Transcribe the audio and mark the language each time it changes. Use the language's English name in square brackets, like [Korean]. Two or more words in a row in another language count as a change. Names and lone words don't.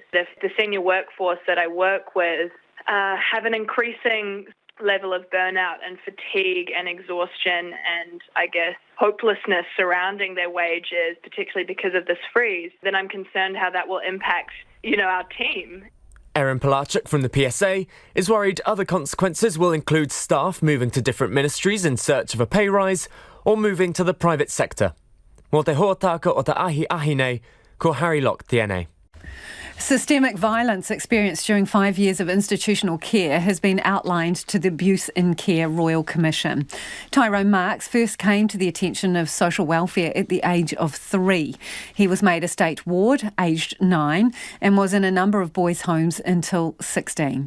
[English] The senior workforce that I work with have an increasing level of burnout and fatigue and exhaustion and, I guess, hopelessness surrounding their wages, particularly because of this freeze, then I'm concerned how that will impact, our team. Erin Pilarchuk from the PSA is worried other consequences will include staff moving to different ministries in search of a pay rise or moving to the private sector. [Māori] Mō te hōtaka o te ahi nei, ko Harry Locke tēnei. [English] Systemic violence experienced during 5 years of institutional care has been outlined to the Abuse in Care Royal Commission. Tyrone Marks first came to the attention of social welfare at the age of 3. He was made a state ward, aged 9, and was in a number of boys' homes until 16.